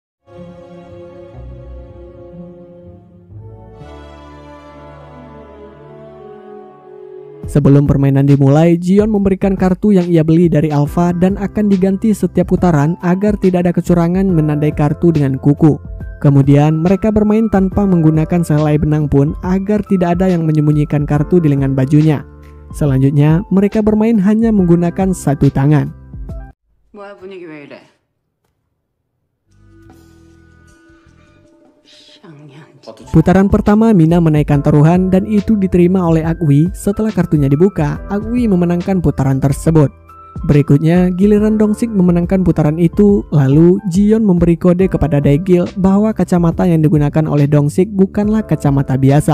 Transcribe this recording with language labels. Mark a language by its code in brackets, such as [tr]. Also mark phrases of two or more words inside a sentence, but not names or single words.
[id] Sebelum permainan dimulai, Jiyeon memberikan kartu yang ia beli dari Alpha dan akan diganti setiap putaran agar tidak ada kecurangan menandai kartu dengan kuku. Kemudian mereka bermain tanpa menggunakan sehelai benang pun agar tidak ada yang menyembunyikan kartu di lengan bajunya. Selanjutnya mereka bermain hanya menggunakan satu tangan. [ko] 뭐야 분위기 왜 이래? [id] Putaran pertama Mina menaikkan taruhan dan itu diterima oleh Agwi. Setelah kartunya dibuka, Agwi memenangkan putaran tersebut. Berikutnya giliran Dongsik memenangkan putaran itu. Lalu Jion memberi kode kepada Daegil bahwa kacamata yang digunakan oleh Dongsik bukanlah kacamata biasa.